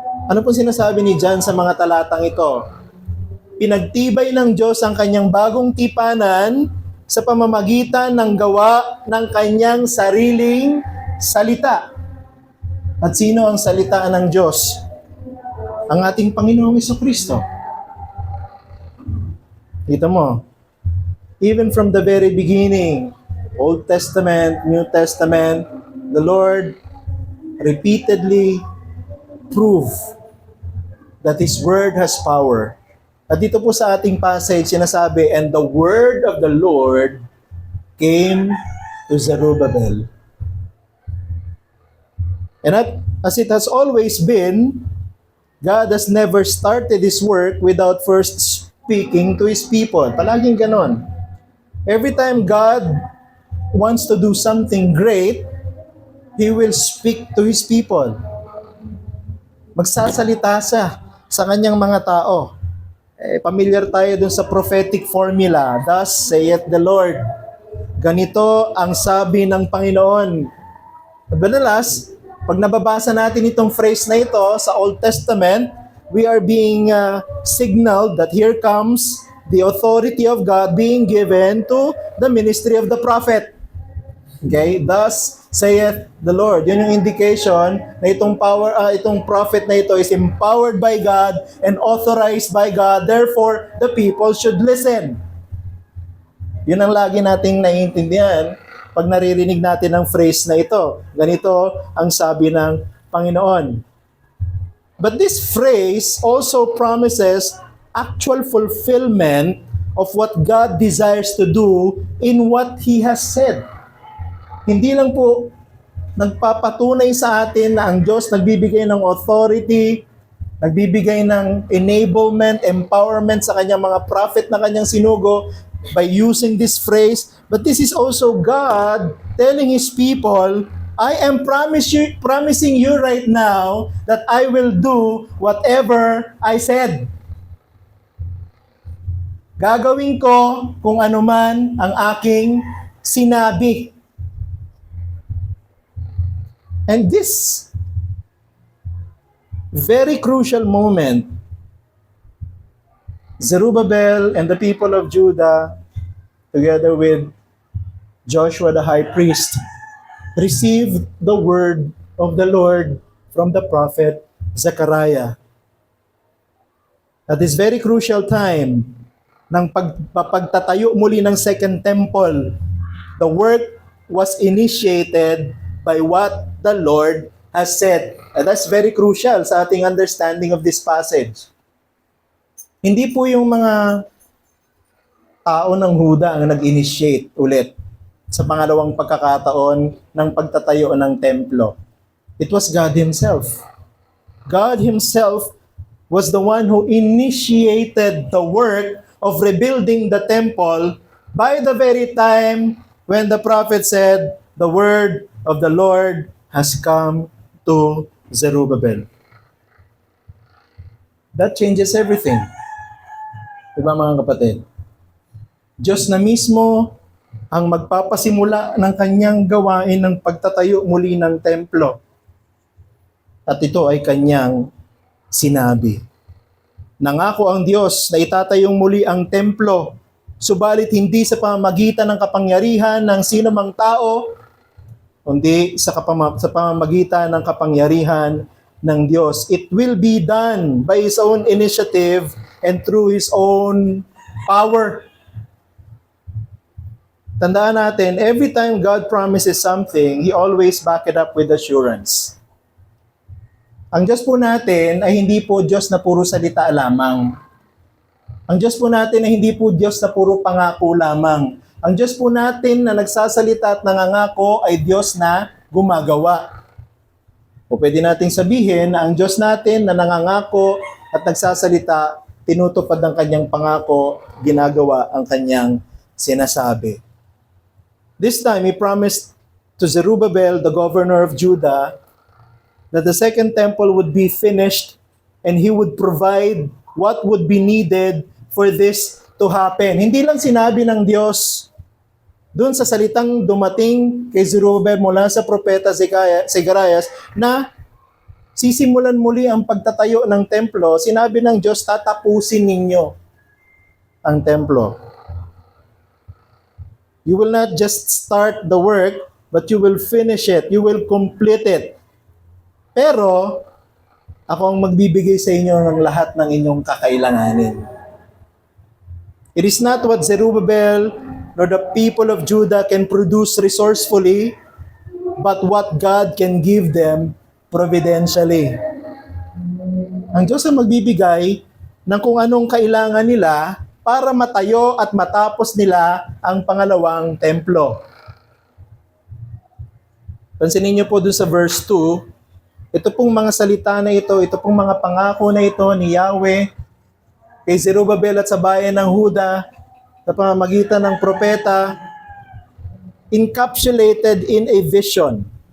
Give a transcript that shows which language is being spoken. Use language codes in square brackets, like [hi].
[tl] Ano po sinasabi ni John sa mga talatang ito? Pinagtibay ng Diyos ang kanyang bagong tipanan sa pamamagitan ng gawa ng kanyang sariling salita. At sino ang salita ng Diyos? Ang ating Panginoong Jesucristo. Kita mo, [en] even from the very beginning, Old Testament, New Testament, the Lord repeatedly prove that His Word has power. [tl] At dito po sa ating passage, sinasabi, [en] and the Word of the Lord came to Zerubbabel. And as it has always been, God has never started His work without first speaking to His people. [tl] Palaging ganon. [en] Every time God wants to do something great, He will speak to His people. [tl] Magsasalita siya sa kanyang mga tao. Familiar tayo dun sa prophetic formula. [en] Thus saith the Lord. [tl] Ganito ang sabi ng Panginoon. Madalas, pag nababasa natin itong phrase na ito sa Old Testament, [en] we are being signaled that here comes the authority of God being given to the ministry of the prophet. Okay? Thus saith the Lord. [tl] Yun yung indication na itong prophet na ito [en] is empowered by God and authorized by God. Therefore, the people should listen. [tl] Yun ang lagi nating naiintindihan pag naririnig natin ang phrase na ito. Ganito ang sabi ng Panginoon. [en] But this phrase also promises actual fulfillment of what God desires to do in what He has said. [tl] Hindi lang po nagpapatunay sa atin na ang Diyos nagbibigay ng authority, nagbibigay ng enablement, empowerment sa kanyang mga prophet na kanyang sinugo [en] by using this phrase, but this is also God telling His people, I am promising you right now that I will do whatever I said. [tl] Gagawin ko kung ano man ang aking sinabi. [en] And this very crucial moment, Zerubbabel and the people of Judah, together with Joshua the high priest, received the word of the Lord from the prophet Zechariah. At this very crucial time, [tl] ng pagtatayo muli ng [en] Second Temple, the work was initiated by what the Lord has said. And that's very crucial [tl] sa ating [en] understanding of this passage. [tl] Hindi po yung mga tao ng Huda ang nag-initiate ulit sa pangalawang pagkakataon ng pagtatayo ng templo. [en] It was God Himself. God Himself was the one who initiated the work of rebuilding the temple by the very time when the prophet said, the word of the Lord has come to Zerubbabel. That changes everything. [tl] Diba mga kapatid? Diyos na mismo ang magpapasimula ng kanyang gawain ng pagtatayo muli ng templo. At ito ay kanyang sinabi. Nangako ang Diyos na itatayong muli ang templo, subalit hindi sa pamamagitan ng kapangyarihan ng sino mang tao, kundi sa pamamagitan ng kapangyarihan ng Diyos. [en] It will be done by His own initiative and through His own power. [tl] Tandaan natin, [en] every time God promises something, He always back it up with assurance. [tl] Ang Diyos po natin ay hindi po Diyos na puro salita lamang. Ang Diyos po natin ay hindi po Diyos na puro pangako lamang. Ang Diyos po natin na nagsasalita at nangangako ay Diyos na gumagawa. O pwede nating sabihin na ang Diyos natin na nangangako at nagsasalita, tinutupad ang kanyang pangako, ginagawa ang kanyang sinasabi. [en] This time, He promised to Zerubbabel, the governor of Judah, that the second temple would be finished and He would provide what would be needed for this to happen. [tl] Hindi lang sinabi ng Diyos doon sa salitang dumating kay Zerubbabel mula sa propeta Zechariah na sisimulan muli ang pagtatayo ng templo, sinabi ng Diyos, tatapusin ninyo ang templo. [en] You will not just start the work, but you will finish it. You will complete it. [tl] Pero, ako ang magbibigay sa inyo ng lahat ng inyong kakailanganin. [en] It is not what Zerubbabel nor the people of Judah can produce resourcefully, but what God can give them providentially. [tl] Ang Diyos ang magbibigay ng kung anong kailangan nila para matayo at matapos nila ang pangalawang templo. Pansinin niyo po doon sa verse 2, ito pong mga salita na ito pong mga pangako na ito ni Yahweh kay Zerubbabel at sa bayan ng Huda sa pamamagitan ng propeta, [en] encapsulated in a vision.